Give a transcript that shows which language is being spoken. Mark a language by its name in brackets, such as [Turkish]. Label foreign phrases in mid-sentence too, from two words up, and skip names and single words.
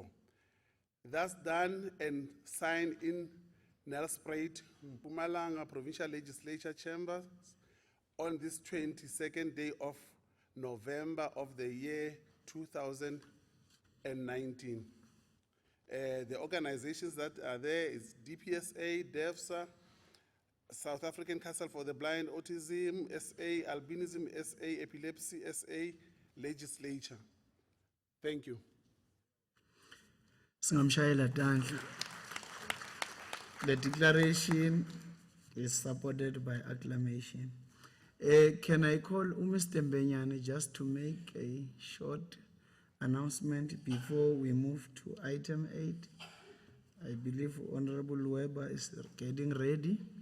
[English] Thus done and signed in Nelspruit, Mpumalanga Provincial Legislature Chambers on this 22nd day of November of the year 2019. The organizations that are there is DPSA, DEFSA, South African Council for the Blind, Autism SA, Albinism SA, Epilepsy SA, Legislature. Thank you. [Swati] Singamshayela tandla. [English] The declaration is supported by acclamation. Can I call Mr. Mbenyane just to make a short announcement before we move to item 8? I believe Honorable Weber is getting ready.